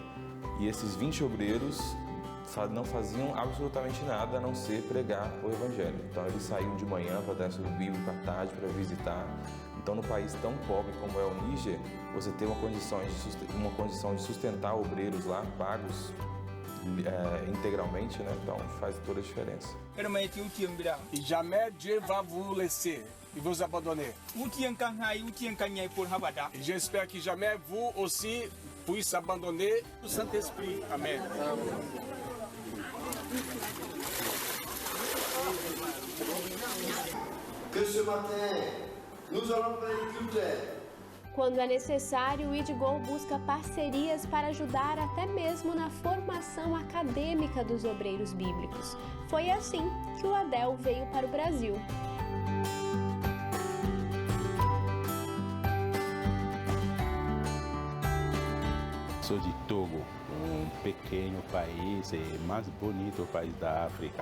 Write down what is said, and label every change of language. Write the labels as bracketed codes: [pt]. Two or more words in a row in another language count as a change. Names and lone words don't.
[pt] E esses 20 obreiros não faziam absolutamente nada a não ser pregar o Evangelho. Então, eles saíam de manhã para dar estudo bíblico, à tarde para visitar. Então, no país tão pobre como é o Níger, você ter uma condição de sustentar obreiros lá, pagos integralmente, né? Então, faz toda a diferença. [fr] Jamais Dieu va vous laisser et vous abandonner. J'espère que jamais vous aussi puissiez abandonner o Saint-Esprit. [pt] Amém. [fr] Que ce matin, nous allons faire une culture. [pt] Quando é necessário, o IDGO busca parcerias para ajudar até mesmo na formação acadêmica dos obreiros bíblicos. Foi assim que o ADEL veio para o Brasil. Sou de Togo, um pequeno país, mais bonito país da África.